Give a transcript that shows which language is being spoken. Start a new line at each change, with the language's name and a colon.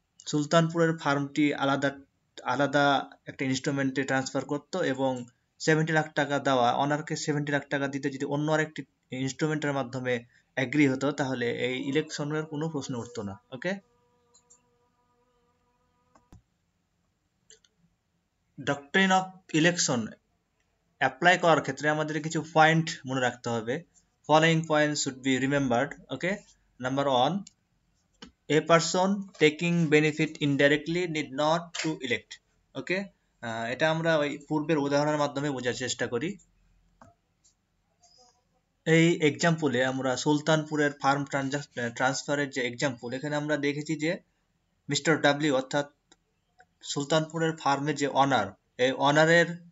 Bangla: সুলতানপুরের ফার্মটি আলাদা আলাদা একটা ইনস্ট্রুমেন্টে ট্রান্সফার করত এবং 70 লাখ টাকা দেওয়া অনারকে 70 লাখ টাকা দিতে যদি অন্য আরেকটি ইনস্ট্রুমেন্টের মাধ্যমে এগ্রি হতো তাহলে এই ইলেকশনের কোনো প্রশ্ন উঠতো না। ওকে, ডক্ট্রিন অফ ইলেকশন অ্যাপ্লাই করার ক্ষেত্রে আমাদের কিছু পয়েন্ট মনে রাখতে হবে।
English: Following points should be remembered. Okay, number 1, a person taking benefit indirectly need not to elect.
Bangla: ওকে, এটা আমরা ওই পূর্বের উদাহরণের মাধ্যমে বোঝার চেষ্টা করি। এই এক্সাম্পলে আমরা সুলতানপুরের ফার্ম ট্রান্সফারের যে এক্সাম্পল, এখানে আমরা দেখেছি যে মিস্টার ডাব্লিউ অর্থাৎ সুলতানপুরের ফার্মের যে অনার, এই অনারের